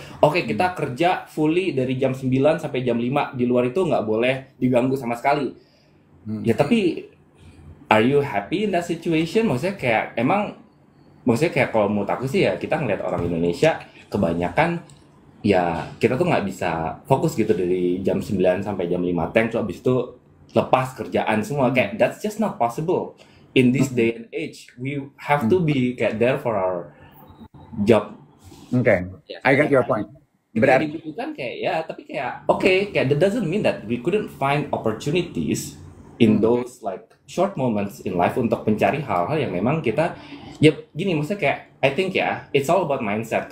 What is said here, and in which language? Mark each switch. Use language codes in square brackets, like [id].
[id] Oke, kita kerja fully dari jam 9 sampai jam 5. Di luar itu nggak boleh diganggu sama sekali. Ya tapi, [en] are you happy in that situation? [id] Maksudnya kayak kalau menurut aku sih ya, kita ngeliat orang Indonesia kebanyakan ya kita tuh nggak bisa fokus gitu dari jam 9 sampai jam 5 terus abis itu lepas kerjaan semua. Kayak [en] that's just not possible in this day and age. We have to be [id] kayak [en] there for our job. Okay, [id] Ya, [en] I got your point. [id] ketika Berarti dibutuhkan kayak ya, tapi kayak oke, kayak [en] that doesn't mean that we couldn't find opportunities in those like short moments in life [id] untuk mencari hal-hal yang memang kita ya gini, maksudnya kayak [en] I think [id] ya [en] it's all about mindset.